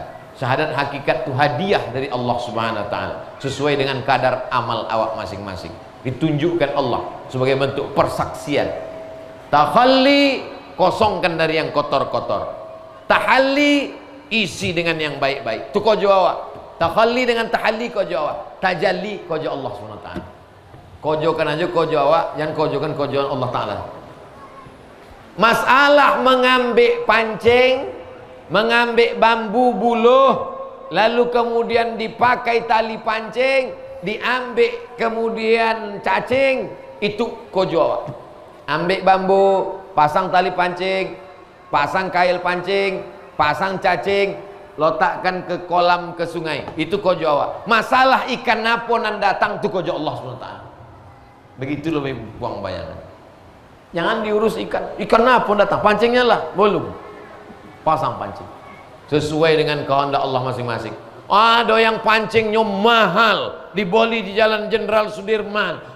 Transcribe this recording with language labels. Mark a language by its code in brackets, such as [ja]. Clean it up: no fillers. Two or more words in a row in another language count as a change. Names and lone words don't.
[id] Syahadat hakikat itu hadiah dari Allah [ar] Subhanahu wa taala [id] sesuai dengan kadar amal awak masing-masing, ditunjukkan Allah sebagai bentuk persaksian. Takhalli, kosongkan dari yang kotor-kotor. Tahalli, isi dengan yang baik-baik. [min] Itu kojo awak. Takhalli dengan tahalli kojo awak. Tajalli kojo Allah SWT. Kojokan aja kojo awak, jangan kojokan kojoan Allah Ta'ala. [id] Masalah mengambil pancing, mengambil bambu buluh, lalu kemudian dipakai tali pancing, diambil kemudian cacing, itu [min] kojo awak. [id] Ambil bambu, pasang tali pancing, pasang kail pancing, pasang cacing, letakkan ke kolam, ke sungai. [min] Itu kojo awak. Masalah ikan apa nan datang itu kojo Allah SWT. [id] Begitu lebih buang bayangan. Jangan diurus ikan. Ikan apa datang? Pancingnya lah, belum. Pasang pancing. Sesuai dengan kehendak Allah masing-masing. Ada yang pancingnya mahal, dibeli di Jalan Jenderal Sudirman.